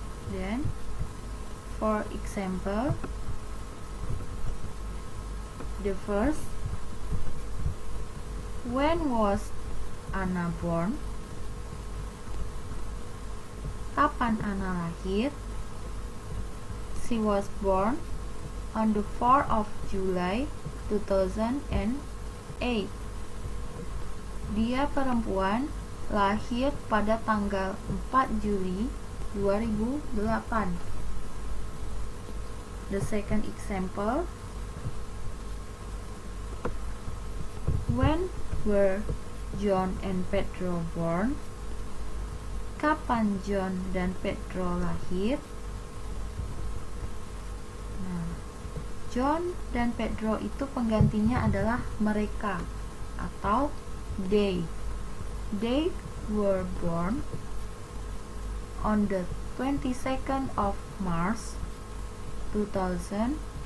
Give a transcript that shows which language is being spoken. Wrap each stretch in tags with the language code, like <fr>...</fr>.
<en>Then for example, the first, when was Anna born?</en> <id>Kapan Anna lahir?</id> <en>She was born on the 4th of July 2008.</en> <id>Dia perempuan, lahir pada tanggal 4 Juli 2008.</id> <en>The second example, when were John and Pedro born?</en> <id>Kapan John dan Pedro lahir? Nah, John dan Pedro itu penggantinya adalah mereka atau they.</id> <en>They were born on the 22nd of March 2009.</en>